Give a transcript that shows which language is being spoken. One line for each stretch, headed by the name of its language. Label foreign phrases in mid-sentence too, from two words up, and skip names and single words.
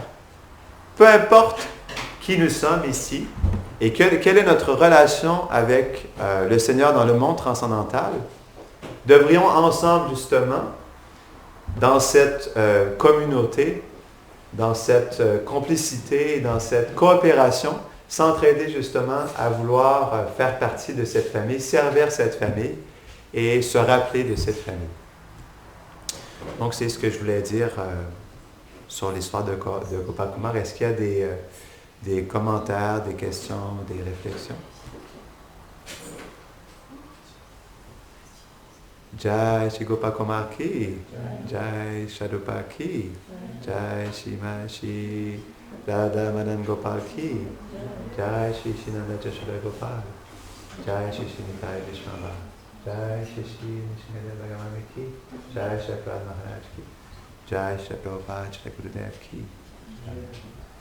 French: Peu importe qui nous sommes ici, et quelle est notre relation avec le Seigneur dans le monde transcendantal, devrions ensemble, justement, dans cette communauté, dans cette complicité, dans cette coopération, s'entraider justement à vouloir faire partie de cette famille, servir cette famille et se rappeler de cette famille. Donc, c'est ce que je voulais dire sur l'histoire de Gopal Kumar. Est-ce qu'il y a des commentaires, des questions, des réflexions?
Hindi: जय श्री गोपाल कुमार की, जय शरूपा की, जय श्री श्री राधा मदन गोपाल की, जय श्री शिनन्दा जशोदा गोपाल, जय श्री निताई विश्वम्बा, जय श्री निशिनादा भगवान की, जय श्री प्रह्लाद महाराज की, जय श्री प्रभुपाद श्री गुरुदेव की.